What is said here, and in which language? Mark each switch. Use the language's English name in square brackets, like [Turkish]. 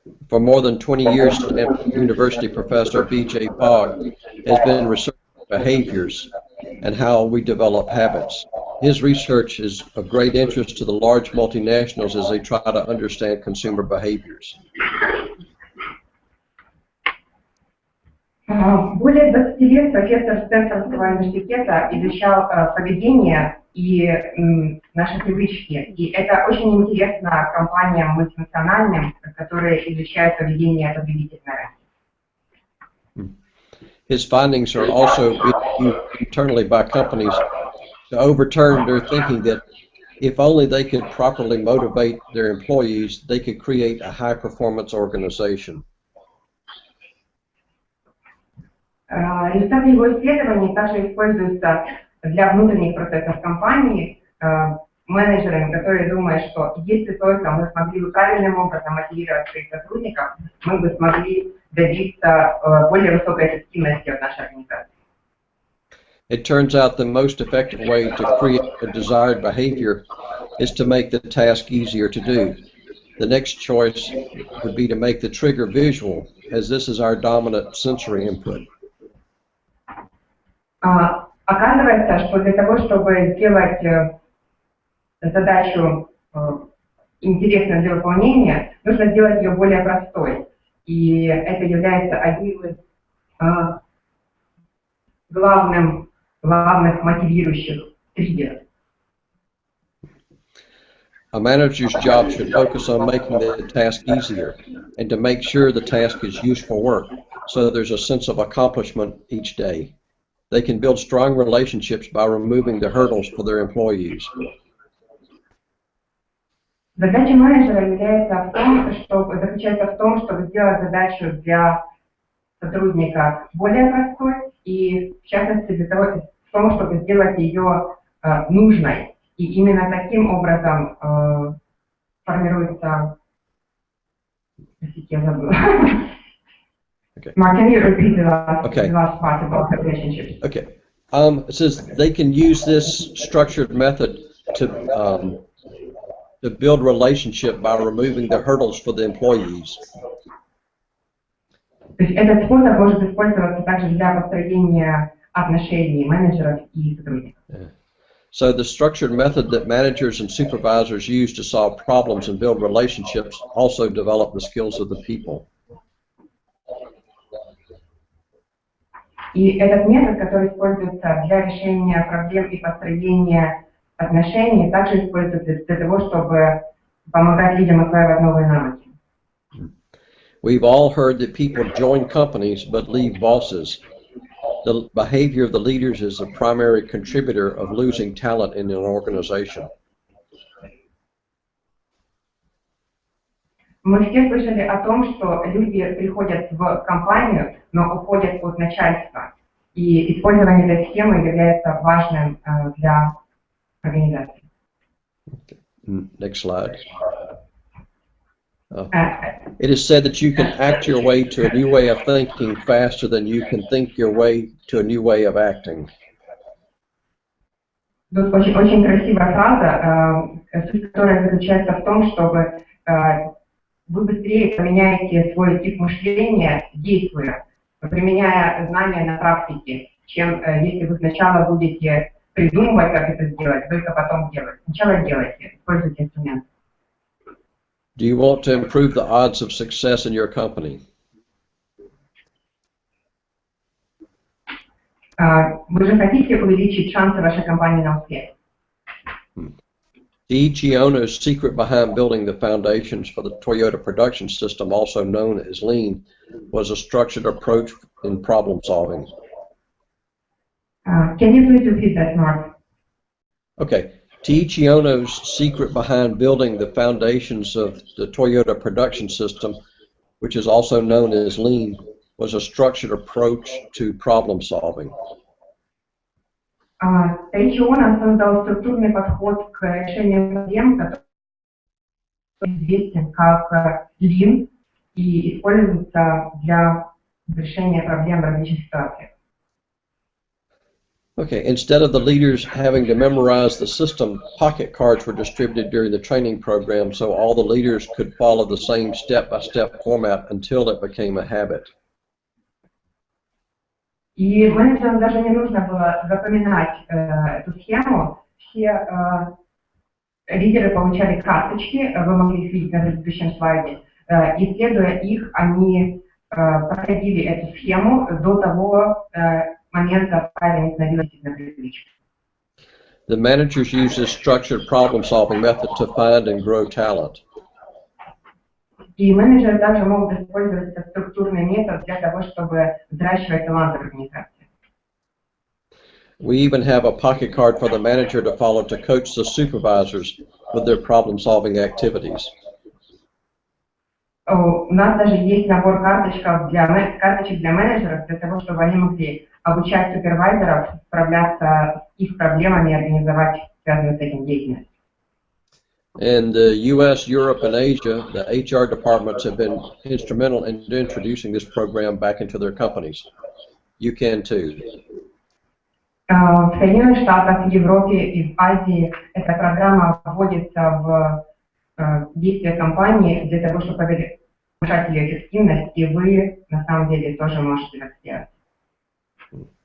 [English] For more than 20 years, Stanford University professor B.J. Fogg has been researching behaviors and how we develop habits. His research is of great interest to the large multinationals as they try to understand consumer behaviors. [Russian] Более 20 лет профессор Стэнфордского университета изучал поведение и наши привычки. И это очень интересно компаниям мультинациональным, которые изучают поведение потребителей на рынке. [English] His findings are also used internally by companies to overturn their thinking that if only they could properly motivate their employees, they could create a high-performance organization. [Russian] Результаты его исследований также используются для внутренних процессов компании менеджерами, которые думают, что если только мы смогли бы правильным образом мотивировать своих сотрудников, мы бы смогли добиться более высокой эффективности от нашей организации. [English] It turns out the most effective way to create a desired behavior is to make the task easier to do. The next choice would be to make the trigger visual, as this is our dominant sensory input. [Russian] Оказывается, что для того, чтобы сделать задачу интересной для выполнения, нужно сделать ее более простой. И это является одним из главных мотивирующих триггеров. [English] A manager's job should focus on making the task easier and to make sure the task is useful work so that there's a sense of accomplishment each day. They can build strong relationships by removing the hurdles for their employees. [Russian] Задача менеджера заключается в том, чтобы сделать задачу для сотрудника более простой и, в частности, в том, чтобы сделать ее нужной. И именно таким образом формируется... Я забыла. [English] Okay. Mark, can you repeat the Okay. last part about the relationships? Okay. It says they can use this structured method to build relationship by removing the hurdles for the employees. [Russian] То есть этот способ может использоваться также для построения отношений менеджеров и сотрудников. [English] So the structured method that managers and supervisors use to solve problems and build relationships also develop the skills of the people. [Russian] И этот метод, который используется для решения проблем и построения отношений, также используется для того, чтобы помогать людям осваивать новые навыки. [English] We've all heard that people join companies but leave bosses. The behavior of the leaders is a primary contributor of losing talent in an organization. [Russian] Мы все слышали о том, что люди приходят в компанию, но уходят от начальства. И использование этой схемы является важным для организации. [English] Next slide. It is said that you can act your way to a new way of thinking faster than you can think your way to a new way of acting. [Russian] Тут очень красивая фраза, суть которой заключается в том, чтобы вы быстрее поменяете свой тип мышления, действуя, применяя знания на практике, чем если вы сначала будете придумывать, как это сделать, только потом делать. Сначала делайте, используйте инструмент. [English] Do you want to improve the odds of success in your company? [Russian] Вы же хотите увеличить шансы вашей компании на успех? [English] Eiichi Ono's secret behind building the foundations for the Toyota production system, also known as Lean, was a structured approach in problem solving. Can you please repeat that, Mark? Okay. Eiichi Ono's secret behind building the foundations of the Toyota production system, which is also known as Lean, was a structured approach to problem solving. [Russian] Eiichi Ono создал структурный подход к решению проблем, который известен как Lean и используется для решения проблем в различных ситуациях. [English] Okay, instead of the leaders having to memorize the system, pocket cards were distributed during the training program so all the leaders could follow the same step-by-step format until it became a habit. [Russian] И менеджерам даже не нужно было запоминать эту схему. Все лидеры получали карточки, вы могли их видеть на предыдущем слайде, и следуя их, они проходили эту схему до того момента, когда они становились на привычку. [English] The managers use this structured problem-solving method to find and grow talent. [Russian] И менеджеры также могут использовать этот структурный метод для того, чтобы взращивать талант организации. [English] We even have a pocket card for the manager to follow to coach the supervisors with their problem-solving activities. [Russian] У нас даже есть набор карточек для менеджеров, для того, чтобы они могли обучать супервайзеров справляться с их проблемами и организовать связанную с этим деятельность. [English] In the U.S., Europe, and Asia, the HR departments have been instrumental in introducing this program back into their companies. You can too. [Russian] В Соединенных Штатах, в Европе и в Азии эта программа вводится в действие компании для того, чтобы повышать ее эффективность, и вы на самом деле тоже можете это сделать.